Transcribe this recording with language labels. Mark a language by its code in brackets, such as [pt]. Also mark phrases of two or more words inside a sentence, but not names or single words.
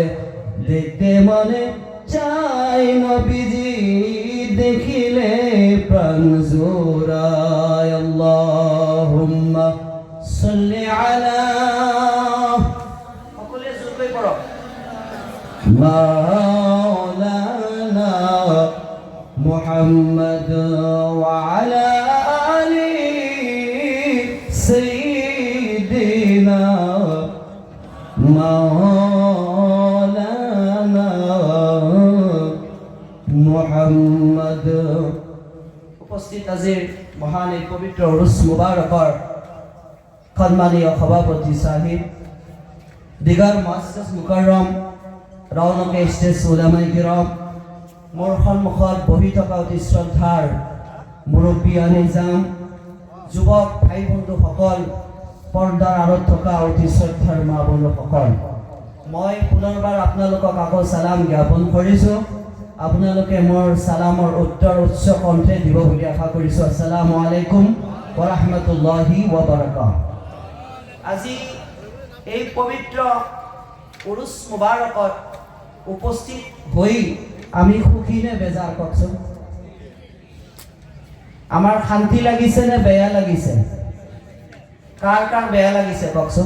[bn] দেখতে মনে চাই নবীজি, দেখিলে প্রাণ জোড়ায়। [ar] اللهم صل على مولانا محمد وعلى آل سيدنا مولانا محمد. [as] উপস্থিত আজিৰ মহান এই পবিত্ৰ উৰুছ মুবাৰকৰ সন্মানীয় সভাপতি সাহিব, দিগাৰ মুআচ্ছিছ মুকাৰৰম, ৰৌনকে ষ্টেজ উলামাই কিৰাম, মোৰ সন্মুখত বহি থকা অতি শ্ৰদ্ধাৰ মুৰব্বীয়ান নিজাম, যুৱক ভাই বন্ধুসকল, পৰ্দাৰ আঁৰত থকা অতি শ্ৰদ্ধাৰ মা বন্ধুসকল, মই পুনৰবাৰ আপোনালোকক আকৌ সালাম জ্ঞাপন কৰিছোঁ। আপোনালোকে মোৰ সালামৰ উত্তৰ উচ্চ কণ্ঠে দিব বুলি আশা কৰিছোঁ। [ar] السلام عليكم ورحمة الله وبركاته. [as] আজি এই পবিত্ৰ উৰুছ মুবাৰকত উপস্থিত হৈ আমি সুখী নে বেজাৰ কওকচোন? আমাৰ শান্তি লাগিছে নে বেয়া লাগিছে? কাৰ কাৰ বেয়া লাগিছে কওকচোন?